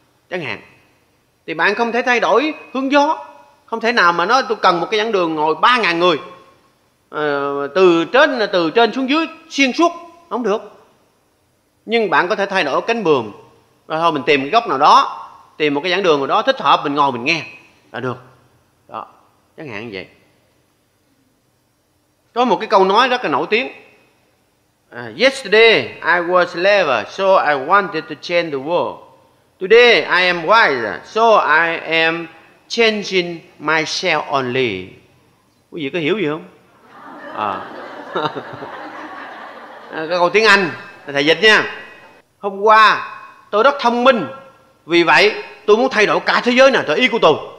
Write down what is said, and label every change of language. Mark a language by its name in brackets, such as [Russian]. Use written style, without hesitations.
[Vietnamese] Chẳng hạn, thì bạn không thể thay đổi hướng gió. Không thể nào mà nói tôi cần một cái giảng đường ngồi 3.000 người từ trên xuống dưới xuyên suốt, không được. Nhưng bạn có thể thay đổi cánh buồm, rồi thôi mình tìm cái góc nào đó, tìm một cái giảng đường nào đó thích hợp, mình ngồi mình nghe là được. Đó, chẳng hạn như vậy. Có một cái câu nói rất là nổi tiếng. [English] Yesterday I was clever, so I wanted to change the world. Today I am wise, so I am changing myself only. [Vietnamese] Quý vị có hiểu gì không? Cái câu tiếng Anh thầy dịch nha. Hôm qua tôi rất thông minh, vì vậy tôi muốn thay đổi cả thế giới này theo ý của tôi.